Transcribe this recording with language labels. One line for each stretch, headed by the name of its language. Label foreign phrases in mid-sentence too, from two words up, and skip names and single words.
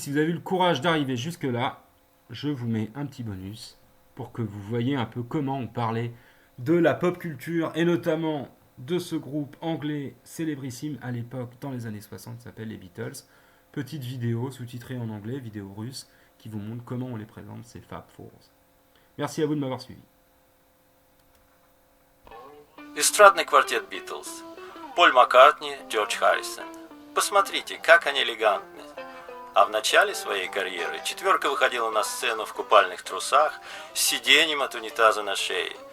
French: Si vous avez eu le courage d'arriver jusque-là, je vous mets un petit bonus pour que vous voyez un peu comment on parlait de la pop culture et notamment de ce groupe anglais célébrissime à l'époque, dans les années 60, qui s'appelle les Beatles. Petite vidéo sous-titrée en anglais, vidéo russe, qui vous montre comment on les présente, ces Fab Fours. Merci à vous de m'avoir suivi.
Russian: Эстрадный квартет Битлз. Поль Маккартни, Джордж Харрисон. Посмотрите, как они элегантны. А в начале своей карьеры четверка выходила на сцену в купальных трусах с сиденьем от унитаза на шее.